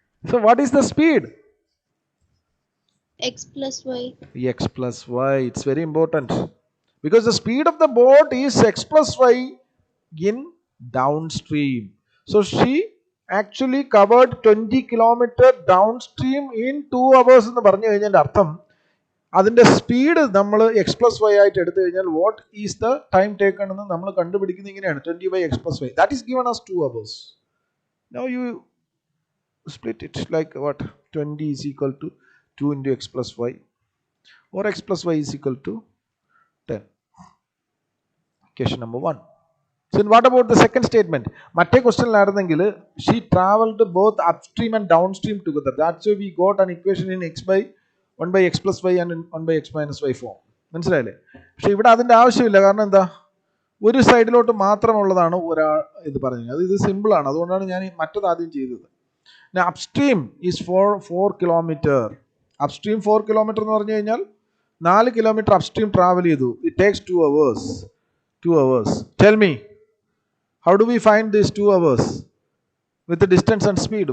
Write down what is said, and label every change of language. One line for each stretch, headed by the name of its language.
English: So what is the speed? X plus y. X plus y. It's very important because the speed of the boat is x plus y in downstream. So she actually covered 20 kilometers downstream in 2 hours
Malayalam: എന്ന് പറഞ്ഞു കഴിഞ്ഞാൽ അർത്ഥം അതിന്റെ speed നമ്മൾ X plus Y ആയിട്ട് എടുത്തു കഴിഞ്ഞാൽ what is the time taken എന്ന് നമ്മൾ കണ്ടുപിടിക്കുന്നത് ഇങ്ങനെയാണ് 20 by x plus y.
English: That is given as 2 hours. Now you split it like what? 20 is equal to 2 into x plus y or x plus y is equal to 10. Question number 1. So what about the second statement?
Malayalam: മറ്റേ ക്വസ്റ്റ്യനിലായിരുന്നെങ്കിൽ
English: she traveled both upstream and downstream together. That's why we got an equation in 1 by x plus y and 1 by x minus y form.
Malayalam: മനസ്സിലായില്ലേ? പക്ഷെ ഇവിടെ അതിന്റെ ആവശ്യമില്ല. കാരണം എന്താ? ഒരു സൈഡിലോട്ട് മാത്രമുള്ളതാണ് ഒരാൾ ഇത് പറഞ്ഞത്. ഇത് സിമ്പിൾ ആണ്. അതുകൊണ്ടാണ് ഞാൻ മറ്റത് ആദ്യം ചെയ്തത്.
English: Now upstream is for 4 kilometer. Upstream 4 kilometer
Malayalam: എന്ന് പറഞ്ഞു കഴിഞ്ഞാൽ
English: 4 kilometer upstream travel ചെയ്തു. It takes 2 hours. 2 hours. Tell me, how do we find these 2 hours? With the distance and speed.